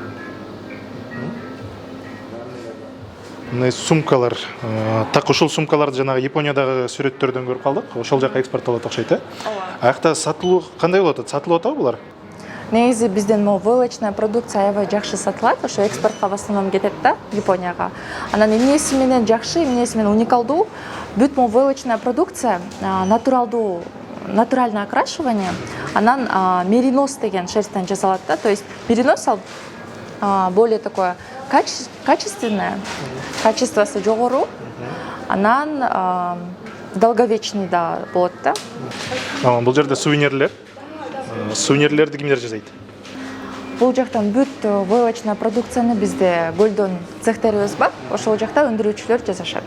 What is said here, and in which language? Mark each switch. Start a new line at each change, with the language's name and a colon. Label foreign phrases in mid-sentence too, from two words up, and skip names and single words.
Kyrgyz: Мына сумкалар, так ушул сумкаларды жанагы Япониядагы сүрөттөрдөн көрүп калдык. Ошол жака экспорттолот окшойт, Аякта сатылуу кандай болот? Сатылып атабы булар? Негизи биздин
Russian: войлочная продукция
Kyrgyz: аябай жакшы сатылат, ошо экспортко
Russian: в основном
Kyrgyz: кетет да, Японияга. Анан эмнеси менен жакшы, эмнеси менен уникалдуу, бүт
Russian: войлочная продукция натуральное окрашивание,
Kyrgyz: анан меринос деген шерсттен жасалат да,
Russian: то есть меринос более такое качественное,
Kyrgyz: качествосы жогору, анан долговечный да болот да. Бул жерде сувенирлерди кимдер жасайт? Бул жактан бүт
Russian: войлочная продукцияны
Kyrgyz: бизде Golden цехтерибиз бар, ошол жакта өндүрүүчүлөр жасашат.